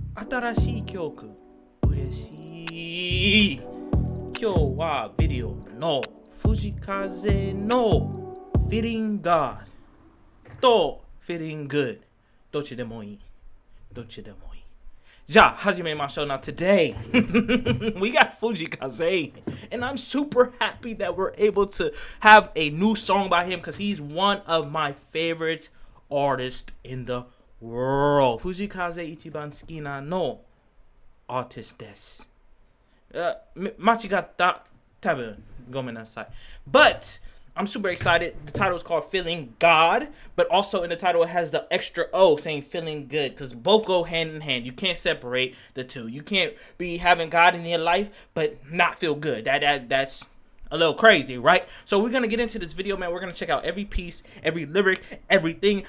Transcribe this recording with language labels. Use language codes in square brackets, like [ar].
[ja] 新しい曲、嬉しい。今日はビデオの藤風の Feelin God と Feelin Good どっちでもいい。じゃあ始めましょう。 [en] Now today we got Fujii Kaze, and I'm super happy that we're able to have a new song by him because he's one of my favorite artists in the world. [ja] Fujii Kaze 一番好きなのアーティストです。間違った多分ごめんなさい。 [en] But I'm super excited. The title is called Feelin God, but also in the title it has the extra O saying Feelin Good because both go hand in hand. You can't separate the two. You can't be having God in your life but not feel good. That's a little crazy, right? So we're going to get into this video, man. We're going to check out every piece, every lyric, everything.